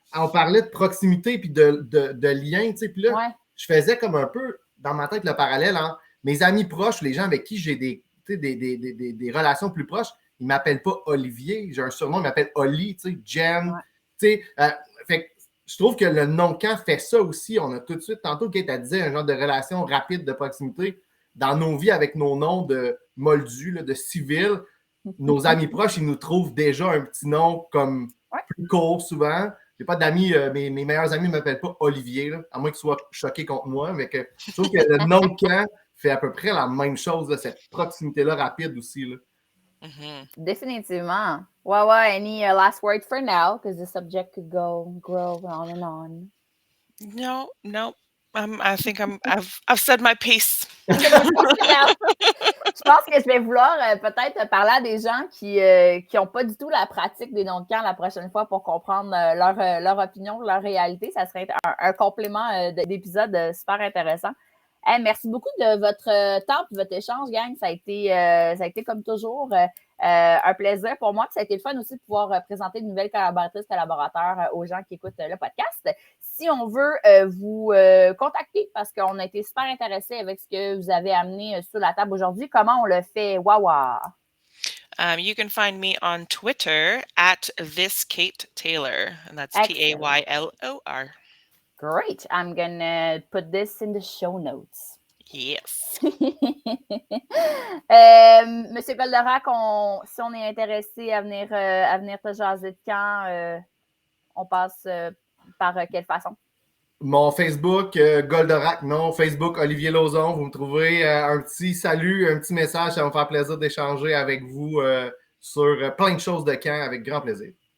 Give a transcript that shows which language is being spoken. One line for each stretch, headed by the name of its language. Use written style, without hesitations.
French: On parlait de proximité puis de lien, tu sais, puis là, je faisais comme un peu, dans ma tête, le parallèle entre mes amis proches, les gens avec qui j'ai des relations plus proches, ils ne m'appellent pas Olivier, j'ai un surnom, ils m'appellent Oli, tu sais, Jen, tu sais, fait que je trouve que le nom de camp fait ça aussi, on a tout de suite, tantôt, Kate a dit un genre de relation rapide de proximité dans nos vies avec nos noms de moldus, là, de civils, nos amis proches, ils nous trouvent déjà un petit nom comme plus court souvent. J'ai pas d'amis, mes meilleurs amis ne m'appellent pas Olivier, là, à moins qu'ils soient choqués contre moi. Mais que, je trouve que le nom de camp fait à peu près la même chose, là, cette proximité-là rapide aussi. Là. Mm-hmm. Définitivement.
English: Wawa, any last word for now? Because the subject could grow on and on. No. I think I've said my piece.
French: Je pense que je vais vouloir peut-être parler à des gens qui n'ont pas du tout la pratique des noms de camp la prochaine fois pour comprendre leur opinion, leur réalité. Ça serait un complément d'épisode super intéressant. Hey, merci beaucoup de votre temps et votre échange, gang. Ça a été comme toujours un plaisir pour moi. Puis ça a été le fun aussi de pouvoir présenter de nouvelles collaborateurs aux gens qui écoutent le podcast. Si on veut vous contacter parce qu'on a été super intéressés avec ce que vous avez amené sur la table aujourd'hui, comment on le fait? Wawa!
English: You can find me on Twitter at @thiskatetaylor, and that's Taylor. Great. I'm gonna put this in the show notes. Yes.
French: Monsieur Goldorak, si on est intéressé à venir te jaser de camp, on passe par quelle façon? Mon Facebook, Goldorak, non. Facebook, Olivier Lauzon. Vous me trouvez un petit salut, un petit message. Ça va me faire plaisir d'échanger avec vous sur plein de choses de camp avec grand plaisir.